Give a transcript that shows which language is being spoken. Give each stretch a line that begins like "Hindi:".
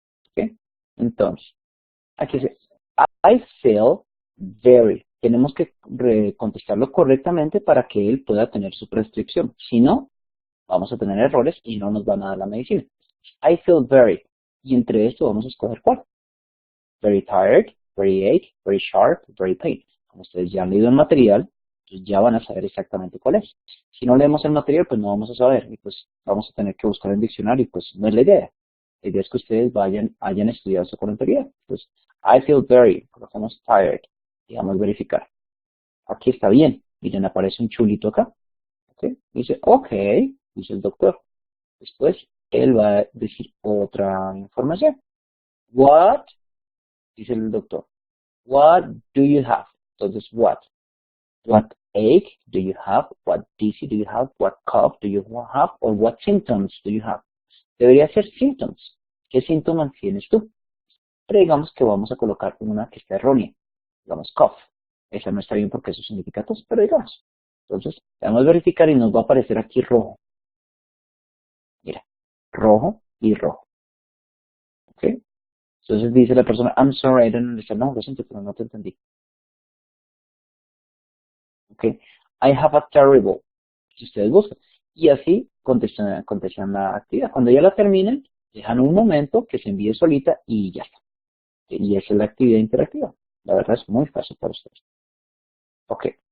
Spanish: ¿Ok? Entonces, aquí dice,
English: I feel very.
Spanish: Tenemos que contestarlo correctamente para que él pueda tener su prescripción. Si no, vamos a tener errores y no nos van a dar la medicina. I feel very. Y entre esto vamos a escoger cuál.
English: Very tired, very ache, very sharp, very pain.
Spanish: Como ustedes ya han leído el material, pues ya van a saber exactamente cuál es. Si no leemos el material, pues no vamos a saber. Y pues vamos a tener que buscar en el diccionario, y pues no es la idea. La idea es que ustedes hayan estudiado esto con anterioridad. Pues,
English: I feel very,
Spanish: colocamos tired, y vamos a verificar. Aquí está bien. Miren, aparece un chulito acá. ¿Okay? Dice, ok, dice el doctor. Después, él va a decir otra información.
English: What,
Spanish: dice el doctor.
English: What do you have?
Spanish: Entonces,
English: what? What ache do you have? What dizzy do you have? What cough do you have? Or what symptoms do you have?
Spanish: Debería ser symptoms. ¿Qué síntomas tienes tú? Pero digamos que vamos a colocar una que está errónea. Digamos cough. Esa no está bien porque eso significa tos, pero digamos. Entonces, vamos a verificar y nos va a aparecer aquí rojo. Mira, rojo y rojo. ¿Ok? Entonces dice la persona,
English: I'm sorry, I don't understand.
Spanish: No, lo siento, pero no te entendí. ¿Ok?
English: I have a terrible.
Spanish: Si ustedes buscan. Y así contestan la actividad. Cuando ya la terminen, dejan un momento que se envíe solita y ya está. Y esa es la actividad interactiva. La verdad es muy fácil para ustedes. Ok.